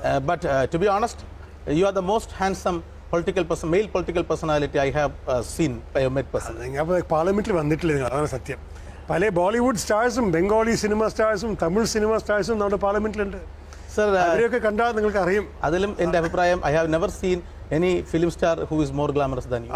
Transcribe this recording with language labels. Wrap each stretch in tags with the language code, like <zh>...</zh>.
<en>But to be honest, you are the most handsome male political personality I have met personally.</en> <ml>അപ്പോൾ പാർലമെന്റിൽ വന്നിട്ടില്ല നിങ്ങൾ, അതാണ് സത്യം. പല ബോളിവുഡ് സ്റ്റാർസും ബംഗാളി സിനിമ സ്റ്റാർസും തമിഴ് സിനിമ സ്റ്റാർസും നമ്മുടെ പാർലമെന്റിലുണ്ട്.</ml> <en>Sir,</en> <ml>അവരെയൊക്കെ കണ്ടാൽ നിങ്ങൾക്ക് അറിയും. അതിലും എൻ്റെ അഭിപ്രായം,</ml> <en>I have never seen any film star who is more glamorous than you.</en>